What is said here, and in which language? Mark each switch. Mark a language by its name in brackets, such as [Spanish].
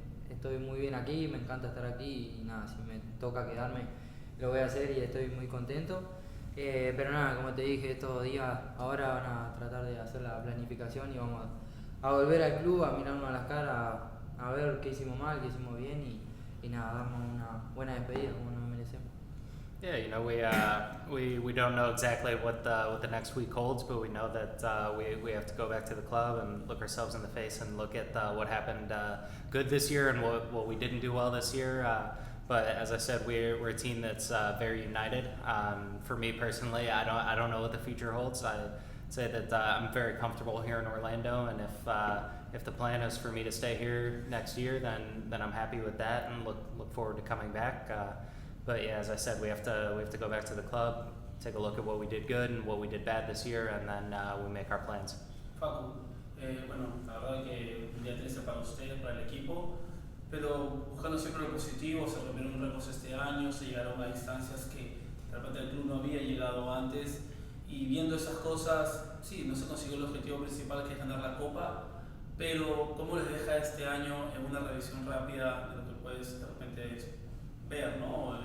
[Spanish] Estoy muy bien aquí, me encanta estar aquí y nada, si me toca quedarme lo voy a hacer y estoy muy contento. Pero nada, como te dije, estos días ahora van a tratar de hacer la planificación y vamos a volver al club, a mirarnos a las caras, a ver qué hicimos mal, qué hicimos bien y nada, darnos una buena despedida como nos merecemos. [English] Yeah, we don't know exactly what the next week holds, but we know that we have to go back to the club and look ourselves in the face and look at what happened good this year and what we didn't do well this year. But as I said, we're a team that's very united. For me personally, I don't know what the future holds. I'd say that I'm very comfortable here in Orlando, and if the plan is for me to stay here next year, then I'm happy with that and look forward to coming back. But yeah, as I said, we have to go back to the club, take a look at what we did good and what we did bad this year, and then we make our plans. [Spanish] Facu, bueno, la verdad que un día triste para ustedes, para el equipo, pero buscando siempre lo positivo, se rompieron récords este año, se llegaron a distancias que de repente el club no había llegado antes, y viendo esas cosas, sí, no se consiguió el objetivo principal que es ganar la Copa, pero ¿cómo les deja este año en una revisión rápida de lo que puedes de repente ver, ¿no?